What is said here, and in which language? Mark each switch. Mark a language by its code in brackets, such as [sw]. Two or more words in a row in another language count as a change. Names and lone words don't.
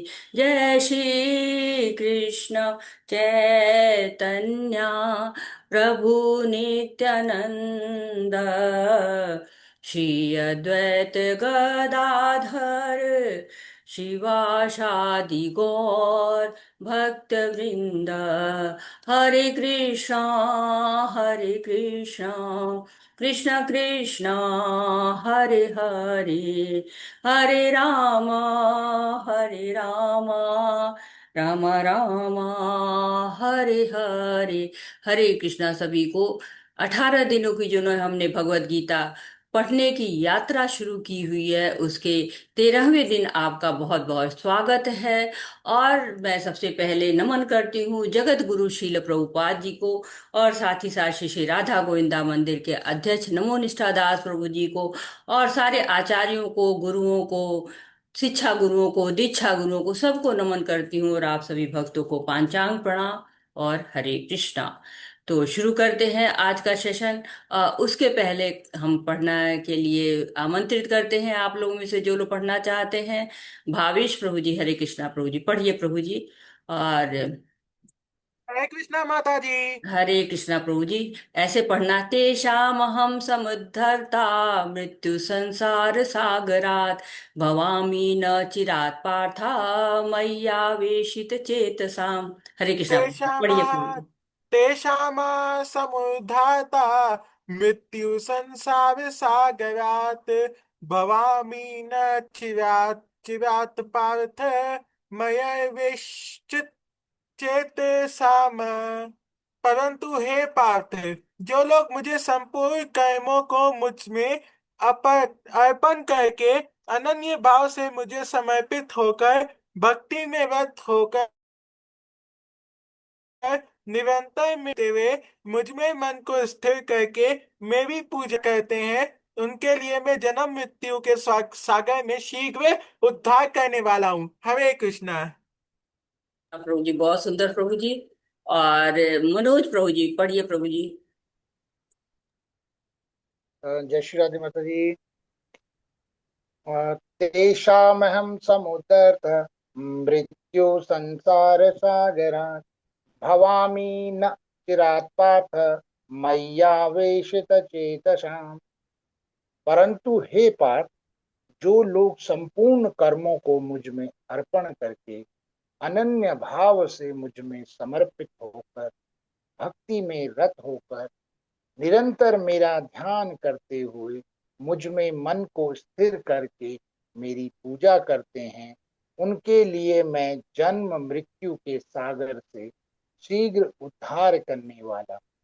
[sa] जय श्री कृष्ण चैतन्य प्रभु नित्यानंद श्री अद्वैत गदाधर शिवासादि गौर भक्त वृंद। हरे कृष्णा कृष्ण कृष्ण हरे हरे हरे राम राम राम हरे हरे। [hi] हरे कृष्णा सभी को। 18 दिनों की जो न हमने भगवत गीता पढ़ने की यात्रा शुरू की हुई है, उसके 13वें दिन आपका बहुत बहुत स्वागत है। और मैं सबसे पहले नमन करती हूँ जगत गुरु श्रील प्रभुपाद जी को, और साथ ही साथ श्री श्री राधा गोविंदा मंदिर के अध्यक्ष नमो निष्ठादास प्रभु जी को, और सारे आचार्यों को, गुरुओं को, शिक्षा गुरुओं को, दीक्षा गुरुओं को, सबको नमन करती हूँ। और आप सभी भक्तों को पांचांग प्रणाम और हरे कृष्णा। तो शुरू करते हैं आज का सेशन। उसके पहले हम पढ़ना के लिए आमंत्रित करते हैं आप लोगों में से जो लोग पढ़ना चाहते हैं। भावेश प्रभु जी, हरे कृष्णा प्रभु जी, पढ़िए प्रभु जी। और हरे कृष्णा माता जी। हरे कृष्णा प्रभु जी ऐसे पढ़ना। [sa] तेषाम हम समुद्धरता मृत्यु संसार सागरात भवामी न चिरात पार्था मय्यावेशित चेतसाम। [hi] हरे कृष्णा प्रभु जी, पढ़िए प्रभु [sa] तेषामा [hi] जी। [sa] तेषामा समुद्धाता मृत्यु संसार सागरात् भवामि न चिरात् चिरात् पार्थ मया विश्चित चेत साम। [hi] परंतु हे पार्थ, जो लोग मुझे संपूर्ण कर्मों को मुझ में अर्पण करके अनन्य भाव से मुझे समर्पित होकर भक्ति में रत होकर निरंतर मिलते हुए मुझ में मन को स्थिर करके मेरी पूजा करते हैं, उनके लिए मैं जन्म मृत्यु के सागर में शीघ्र उद्धार करने वाला हूँ। हरे कृष्णा। प्रभु जी बहुत सुंदर प्रभु जी। और मनोज प्रभु जी, पढ़िए प्रभु जी। जय श्री राधे माता जी। [sa] तेषामहं समुद्धर्त मृत्यु संसार सागरात् भवामि न चिरात् पार्थ मय्यावेशित चेतसाम्। [hi] परंतु हे पार्थ, जो लोग संपूर्ण कर्मों को मुझ में अर्पण करके अनन्य भाव से मुझ में समर्पित होकर भक्ति में रत होकर निरंतर मेरा ध्यान करते हुए मुझ में मन को स्थिर करके मेरी पूजा करते हैं, उनके लिए मैं जन्म मृत्यु के सागर से शीघ्र उद्धार करने वाला।